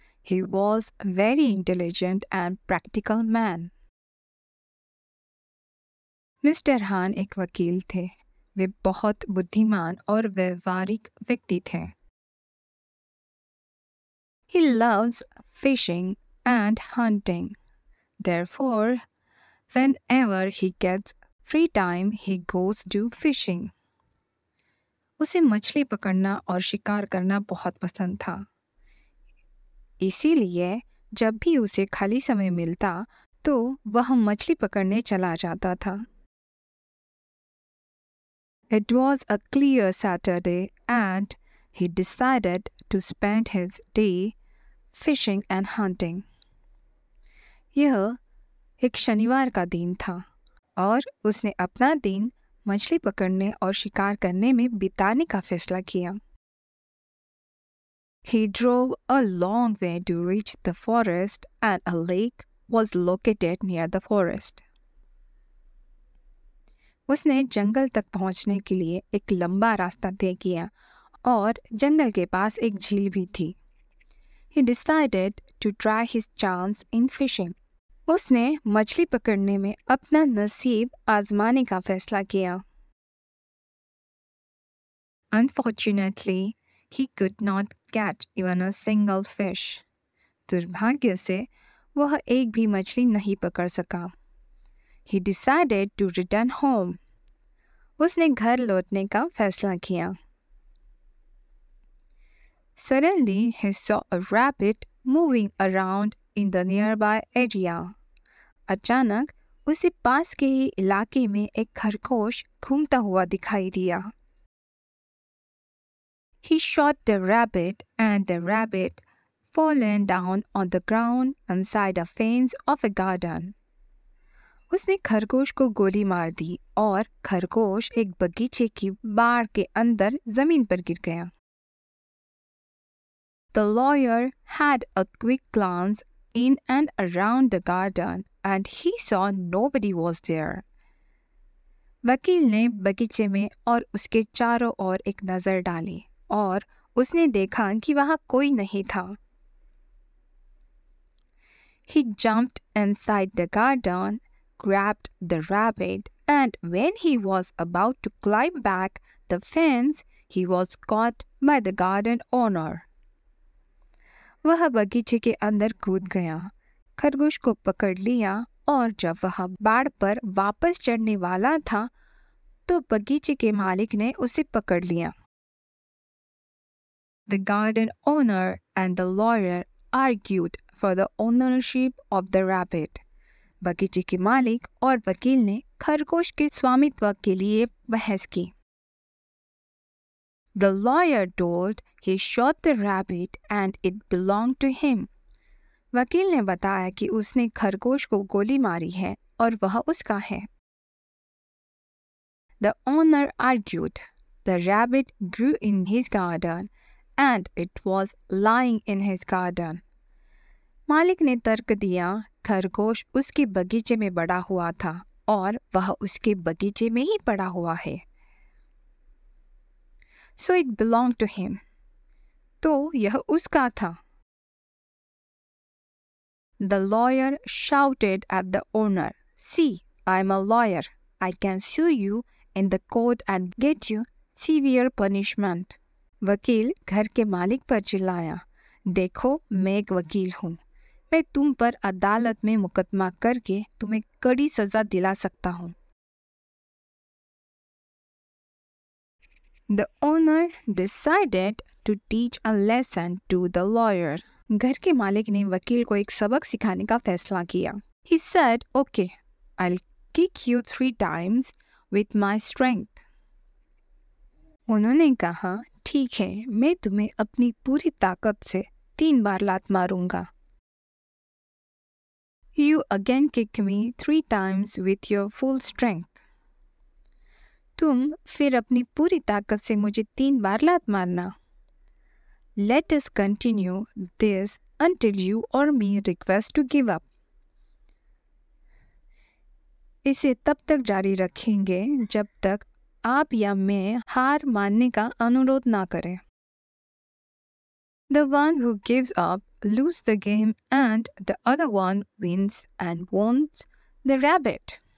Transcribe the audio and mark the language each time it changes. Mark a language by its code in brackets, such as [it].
[en] He was a very intelligent and practical man. [hi] Mister हान एक वकील थे। वे बहुत बुद्धिमान और व्यवहारिक व्यक्ति थे। [en] He loves fishing and hunting. Therefore, whenever he gets free time, he goes to fishing. [hi] उसे मछली पकड़ना और शिकार करना बहुत पसंद था। इसीलिए जब भी उसे खाली समय मिलता तो वह मछली पकड़ने चला जाता था। [en] It was a clear Saturday and he decided to spend his day fishing and hunting. [hi] यह एक शनिवार का दिन था और उसने अपना दिन मछली पकड़ने और शिकार करने में बिताने का फैसला किया। [en] He drove a long way to reach the forest and a lake was located near the forest. [hi] उसने जंगल तक पहुंचने के लिए एक लंबा रास्ता तय किया और जंगल के पास एक झील भी थी। [en] He decided to try his chance in fishing. [hi] उसने मछली पकड़ने में अपना नसीब आजमाने का फैसला किया। [en] Unfortunately, he could not catch even a single fish. [hi] दुर्भाग्य से वह एक भी मछली नहीं पकड़ सका। [en] He decided to return home. [hi] उसने घर लौटने का फैसला किया। [en] Suddenly, he saw a rabbit moving around in the nearby area. [hi] अचानक उसे पास के ही इलाके में एक खरगोश घूमता हुआ दिखाई दिया। [en] He shot the rabbit and the rabbit fallen down on the ground inside a fence of a garden. [hi] उसने खरगोश को गोली मार दी और खरगोश एक बगीचे की बाड़ के अंदर जमीन पर गिर गया। [en] The lawyer had a quick glance in and around the garden and he saw nobody was there. [hi] वकील ने बगीचे में और उसके चारों ओर एक नज़र डाली और उसने देखा कि वहाँ कोई नहीं था। [en] He jumped inside the garden, grabbed the rabbit, and when he was about to climb back the fence, he was caught by the garden owner. [hi] वह बगीचे के अंदर कूद गया, खरगोश को पकड़ लिया और जब वह बाड़ पर वापस चढ़ने वाला था तो बगीचे के मालिक ने उसे पकड़ लिया। [en] The garden owner and the lawyer argued for the ownership of the rabbit. [hi] बगीचे के मालिक और वकील ने खरगोश के स्वामित्व के लिए बहस की। [en] The lawyer told he shot the rabbit and it belonged to him. [hi] वकील ने बताया कि उसने खरगोश को गोली मारी है और वह उसका है। [en] The owner argued the rabbit grew in his garden and it was lying in his garden. [hi] मालिक ने तर्क दिया खरगोश उसके बगीचे में बड़ा हुआ था और वह उसके बगीचे में ही पड़ा हुआ है। [en] So it belonged to him. [hi] तो यह उसका था। [en] The lawyer shouted at the owner, "See, I'm a lawyer. I can sue you in the court and get you severe punishment." [hi] वकील घर के मालिक पर चिल्लाया, देखो मैं एक वकील हूँ, मैं तुम पर अदालत में मुकदमा करके तुम्हें कड़ी सजा दिला सकता हूँ। [en] The owner decided to teach a lesson to the lawyer. [hi] घर के मालिक ने वकील को एक सबक सिखाने का फैसला किया। [en] He said, "Okay, I'll kick you 3 times with my strength." [hi] उन्होंने कहा, ठीक है, मैं तुम्हें अपनी पूरी ताकत से 3 बार लात मारूंगा। [en] You again kick me 3 times with your full strength. [hi] तुम फिर अपनी पूरी ताकत से मुझे 3 बार लात मारना। [en] Let us continue this until you or me request to give up. [hi] इसे तब तक जारी रखेंगे जब तक आप या मैं हार मानने का अनुरोध ना करें। [en] The one who gives up loses the game and the other one wins and wants the rabbit.